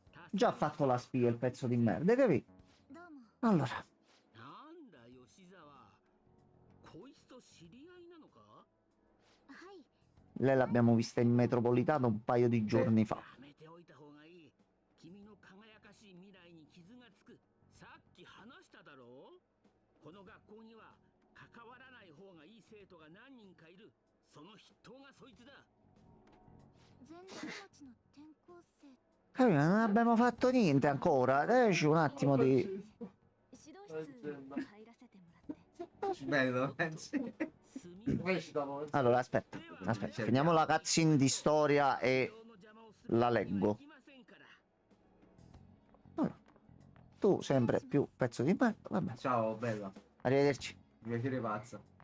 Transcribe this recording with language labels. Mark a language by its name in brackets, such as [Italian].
[Italian] Già fatto la spia il pezzo di merda, capì? [Japanese] どうも [Italian] Allora, [Japanese] なんだ吉沢こいつと知り合いなのかはい。 [Italian] lei l'abbiamo vista in metropolitana un paio di giorni fa. [Japanese] やめておいた方がいい君の輝かしい未来に傷がつくさっき話しただろうこの学校には関わらない方がいい生徒が何人かいるその筆頭がそいつだ全力町の転校生 [Italian] Capì? Non abbiamo fatto niente ancora. Dacci un attimo di... [Japanese] 指導室入らせてもらって [Italian] Bello, pensi? Recitano. Allora, aspetta. Finiamo la cutscene di storia e la leggo. Allora, tu sempre più pezzo di merda. Vabbè, Ciao, bella. arrivederci. Mi piacere pazza.